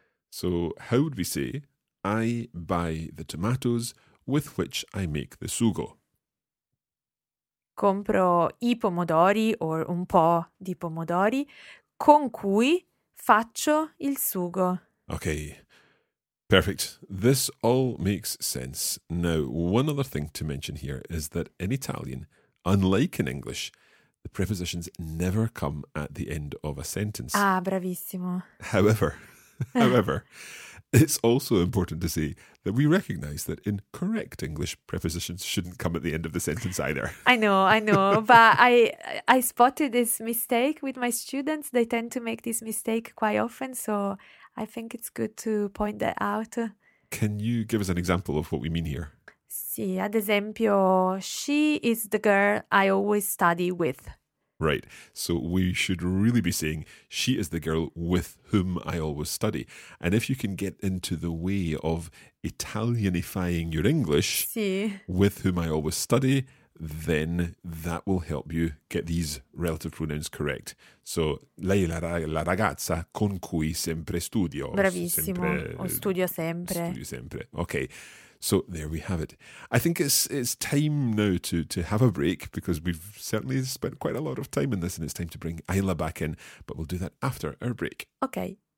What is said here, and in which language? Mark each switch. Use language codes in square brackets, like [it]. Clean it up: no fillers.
[en] So, how would we say, I buy the tomatoes with which I make the sugo? [it] Compro i pomodori, or un po' di pomodori, con cui faccio il sugo. [en] Okay. Perfect. This all makes sense. Now, one other thing to mention here is that in Italian, unlike in English, the prepositions never come at the end of a sentence. [it] Ah, bravissimo. [en] However, it's also important to say that we recognise that in correct English, prepositions shouldn't come at the end of the sentence either. I know. But I spotted this mistake with my students. They tend to make this mistake quite often. So I think it's good to point that out. Can you give us an example of what we mean here? [it] Sì, ad esempio, [en] she is the girl I always study with. Right. So we should really be saying, she is the girl with whom I always study. And if you can get into the way of Italianifying your English, [it] sì, [en] with whom I always study, then that will help you get these relative pronouns correct. [it] So, lei la ragazza con cui sempre studio. Bravissimo. Studio sempre. [en] Okay. So there we have it. I think it's time now to have a break, because we've certainly spent quite a lot of time in this, and it's time to bring Ayla back in, but we'll do that after our break. Okay.